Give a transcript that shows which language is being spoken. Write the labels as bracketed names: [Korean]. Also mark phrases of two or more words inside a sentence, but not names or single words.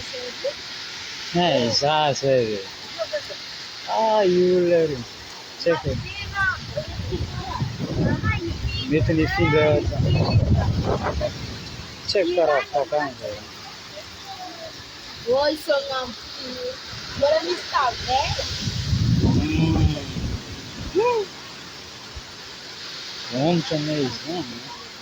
[Malagasy] za zay. Io olona roa. Tsy haiko. Mety nifindra tsy haiko karaha fakany zay. [Portuguese] Oi, seu nome. Agora me está velho? Ontem mesmo, né?